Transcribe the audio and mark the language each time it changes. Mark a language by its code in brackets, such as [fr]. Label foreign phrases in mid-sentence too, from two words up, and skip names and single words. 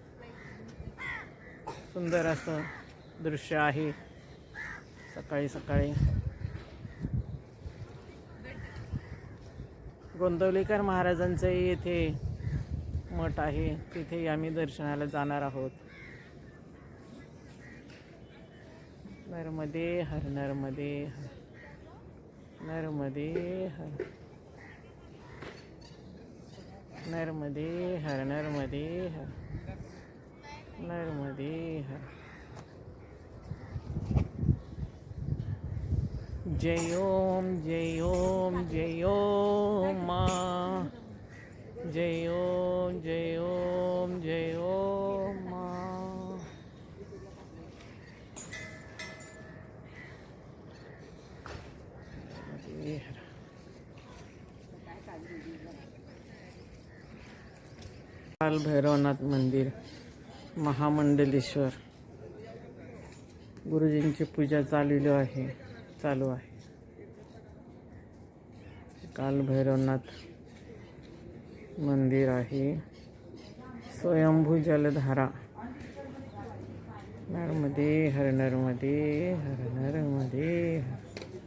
[mr] सुंदर असं दृश्य आहे। सकाळी सकाळी गोंदवलेकर महाराजांचं येथे मठ आहे, तिथे आम्ही दर्शनाला जाणार आहोत। नर्मदे हर नर्मदे हर नर्मदे हर नर्मदे हर नर्मदे हर नर्मदे हर। जय ओम जय ओम जय ओम माँ, जय ओम जय ओम जय ओम माँ। काल भैरवनाथ मंदिर महामंडलेश्वर गुरुजींची पूजा चालू आहे। काल भैरवनाथ मंदिर आहे। स्वयंभू जलधारा नर्मदे हर नर्मदे हर नर्मदे हर।